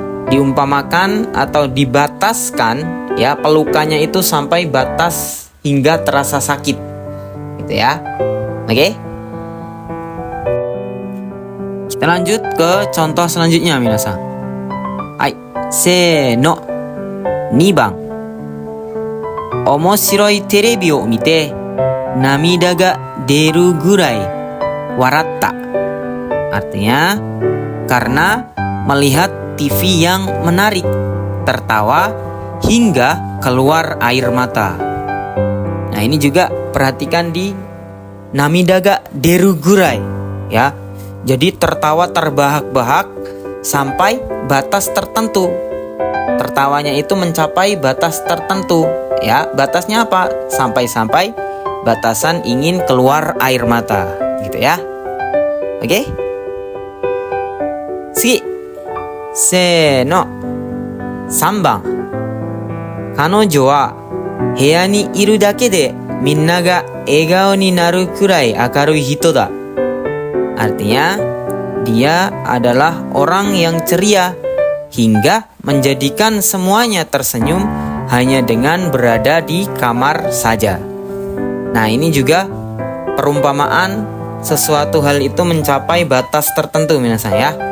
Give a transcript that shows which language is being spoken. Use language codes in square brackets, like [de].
[id] Diumpamakan atau dibataskan ya, pelukannya itu sampai batas hingga terasa sakit. Gitu ya. Oke? Kita lanjut ke contoh selanjutnya minasan. [ja] Hai, seno. 2番 Omoshiroi terebiを見て涙が出るぐらい笑った. [id] Artinya, karena melihat TV yang menarik, tertawa hingga keluar air mata. Nah, ini juga perhatikan di [ja] namidaga deru gurai [id] ya. Jadi tertawa terbahak-bahak sampai batas tertentu. Tertawanya itu mencapai batas tertentu ya. Batasnya apa? Sampai-sampai batasan ingin keluar air mata gitu ya. Oke? [ja] 次せーの3番彼女は部屋にいるだけでみんなが笑顔になるくらい明るい人だ. [id] Artinya, dia adalah orang yang ceria hingga menjadikan semuanya tersenyum hanya dengan berada di kamar saja. Nah, ini juga perumpamaan sesuatu hal itu mencapai batas tertentu minasan ya.